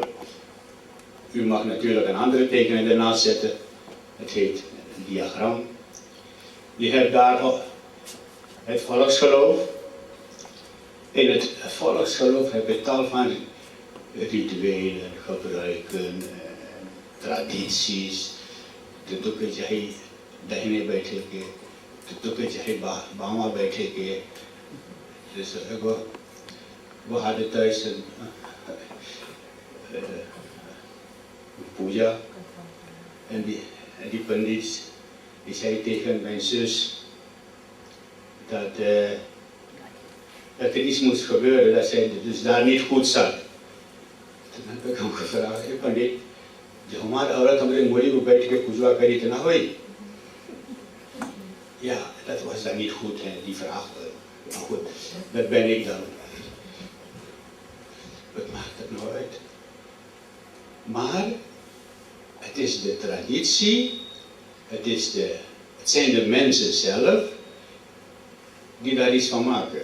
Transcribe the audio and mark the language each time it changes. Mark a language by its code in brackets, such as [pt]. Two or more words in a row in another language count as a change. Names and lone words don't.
[nl] U mag natuurlijk een andere tekening ernaast zetten. Het heet een diagram. Je hebt daar het volksgeloof. In het volksgeloof heb je tal van rituelen, gebruiken, tradities. [hns] तो के चाहे दाहिने बैठे के तो के चाहे बामा बैठे के जैसे वो हादता है पूजा [nl] en die pandits die zei tegen mijn zus dat er iets moest gebeuren, dat zij dus daar niet goed zat. Toen heb ik hem gevraagd, [hns] hey pandit, जो हमारा औरत हमारे मोरी में बैठ के पूजा करी इतना हुई [nl] ja, dat was dan niet goed, hè, die vraag. Maar goed, dat ben ik dan. Wat maakt het nou uit? Maar het is de traditie, het zijn de mensen zelf die daar iets van maken.